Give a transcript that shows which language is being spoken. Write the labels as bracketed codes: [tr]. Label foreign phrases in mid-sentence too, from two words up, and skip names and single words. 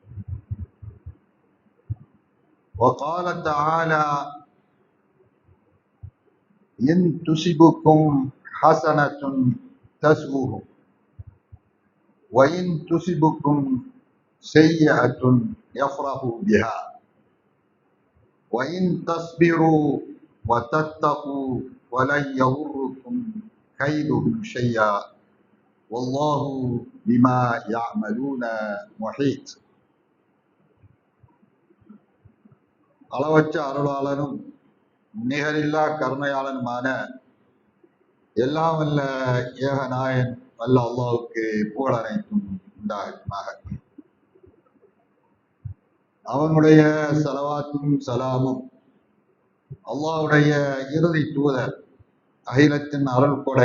[ar] وقال تعالى إن تصبكم حسنة تسؤهم وإن تصبكم سيئة يفرحوا بها وإن تصبروا وتتقوا ولن يضركم كيدهم شيئا والله بما يعملون محيط. [ta] அளவற்ற அருளாளனும் நிகரில்லா கருணையாளனுமான எல்லாம் வல்ல ஏகநாயன் வல்ல அல்லாஹ்வுக்கு புகழ் அனைத்தும் உண்டாகுமாக. அவனுடைய ஸலவாத்தும் சலாமும் அல்லாஹ்வுடைய இறுதி தூதர் அகிலத்தின் அருள் கொடை